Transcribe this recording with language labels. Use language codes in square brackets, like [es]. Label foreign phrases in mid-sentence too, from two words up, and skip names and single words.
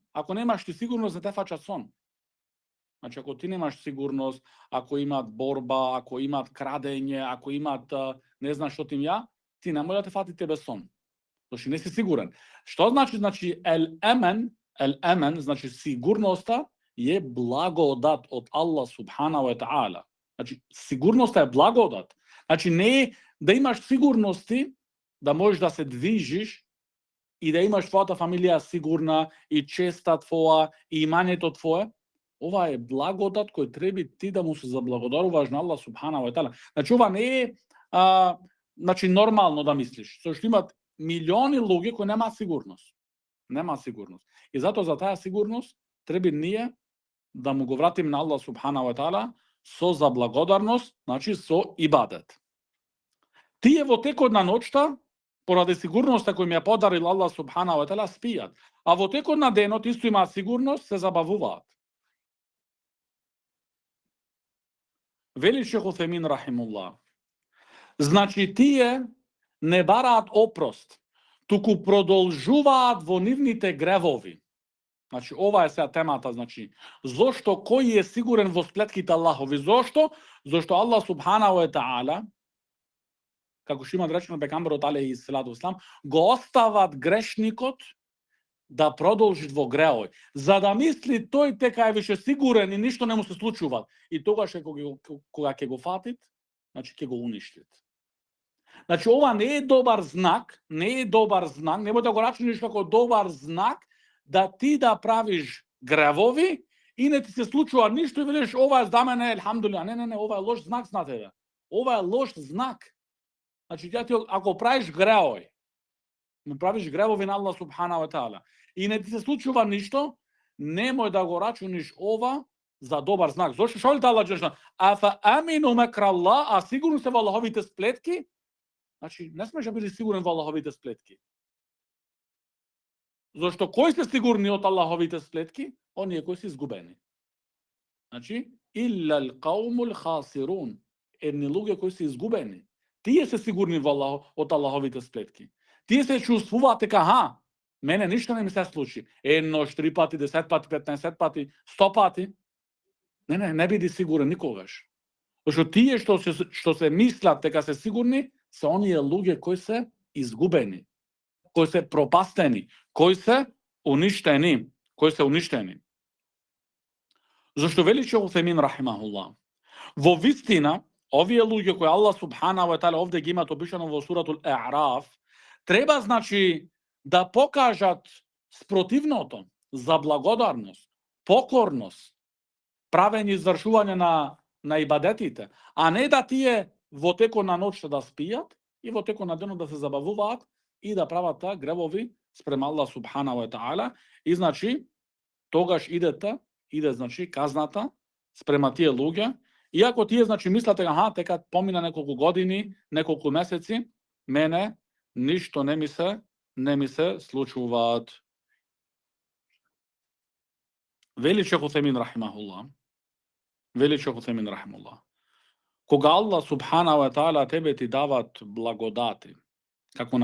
[mk] Ако немаш ти сигурност, не те фаќа сон. Значи, ако ти немаш сигурност, ако имат борба, ако имат крадење, ако имат не знам што ти ја, ти не може да те фати тебе сон. Зашто не си сигурен. Што значи? Значи, ел-емен, значи сигурноста е благодат од Аллах [ar] سبحانه وتعالى. [mk] Значи, сигурноста е благодат. Значи, не е да имаш сигурности, да можеш да се движиш и да имаш твојата фамилија сигурна и честа твоја и имањето твое. Ова е благодат кој треба ти да му се заблагодаруваш на Аллах [ar] سبحانه وتعالى. [mk] Значи, ова не е значи нормално да мислиш, зашто имат милиони луѓе кои нема сигурност. Нема сигурност. И затоа за таа сигурност треба ние да му го вратиме на Аллах [ar] سبحانه وتعالى [mk] со заблагодарност, значи со ибадет. Тие во текот на ноќта, поради сигурноста кој ми ја подарил Аллах [ar] سبחانه وتعالى, [mk] спијат, а во текот на денот исто имаат сигурност, се забавуваат. Вели Шейх Утхемин рахимуллах, значи тие не бараат опрост, туку продолжуваат во нивните гревови. Значи, ова е сега темата, значи, зошто кој е сигурен во сплетките Аллахови? Зошто? Зошто Аллах [ar] سبحانه وتعالى, [mk] како што има речено пегамберот [ar] عليه الصلاة والسلام, [mk] го остават грешникот да продолжи во греој, за да мисли тој дека е више сигурен и ништо не му се случува. И тогаш кога ќе го фатит, значи ќе го уништит. Значи, ова не е добар знак, не може да го рачуниш како добар знак да ти да правиш гревови и не ти се случува ништо и велиш ова е за мене елхамдулилlah. Не, ова е лош знак на тебе. Ова е лош знак. Значи, ако правиш греој, му правиш гревови на Аллах [ar] سبحانه وتعالى [mk] и не ти се случува ништо, немој да го рачуниш ова за добар знак. Зошто што ли Аллах джелешану? [ar] أفأمنوا مكر الله, [mk] а сигурно се во Аллаховите сплетки? Значи, не смеш да бидеш сигурен во Аллаховите сплетки. Зошто кои се сигурни од Аллаховите сплетки? Оние кои се изгубени. Значи, [ar] إلا القوم الخاسرون, [mk] едни луѓе кои се изгубени. Тие се сигурни во од Аллаховите сплетки. Тие се чувствуваат дека, мене ништо не ми се случи. Еднош, 3 пати, 10 пати, 15 пати, 100 пати. Не биди сигурен никогаш. Зашто тие што се мислат дека се сигурни, се оние луѓе кои се изгубени, кои се пропастени, кои се уништени. Зашто вели Шейх Утхемин рахимахуллах, во вистина, овие луѓе кои Аллах [ar] سبحانه وتعالى [mk] овде ги имат опишано во суратул А'раф, треба, значи, да покажат спротивното, за благодарност, покорност, правење извршување на ибадетите, а не да тие во текот на ноќта да спијат и во текот на денот да се забавуваат и да прават гревови спрема Аллах [ar] سبحانه وتعالى. [mk] И значи тогаш иде значи казната спрема тие луѓе Иако тије, значи, мислите, аха, тека помина неколико години, неколико месеци, мене ништо не ми се случуват. Вели Шејх Утхејмин рахимахуллах, кога Аллах [ar] سبحانه وتعالى [mk] тебе ти дават благодати, како